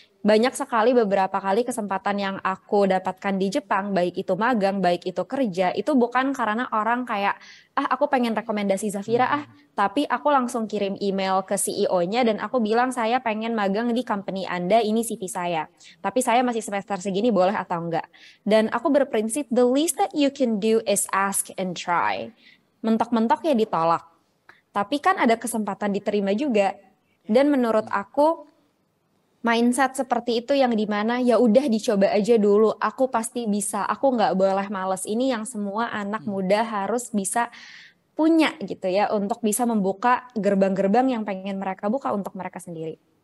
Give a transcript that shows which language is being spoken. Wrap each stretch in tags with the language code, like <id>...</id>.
<id>Banyak sekali beberapa kali kesempatan yang aku dapatkan di Jepang, baik itu magang, baik itu kerja, itu bukan karena orang kayak, aku pengen rekomendasi Zafira tapi aku langsung kirim email ke CEO-nya dan aku bilang saya pengen magang di company Anda, ini CV saya. Tapi saya masih semester segini, boleh atau enggak? Dan aku berprinsip,</id> <en>the least that you can do is ask and try.</en> <id>Mentok-mentok ya ditolak. Tapi kan ada kesempatan diterima juga. Dan menurut aku, mindset seperti itu yang dimana ya udah dicoba aja dulu, aku pasti bisa, aku nggak boleh males. Ini yang semua anak muda harus bisa punya gitu ya, untuk bisa membuka gerbang-gerbang yang pengen mereka buka untuk mereka sendiri.</id>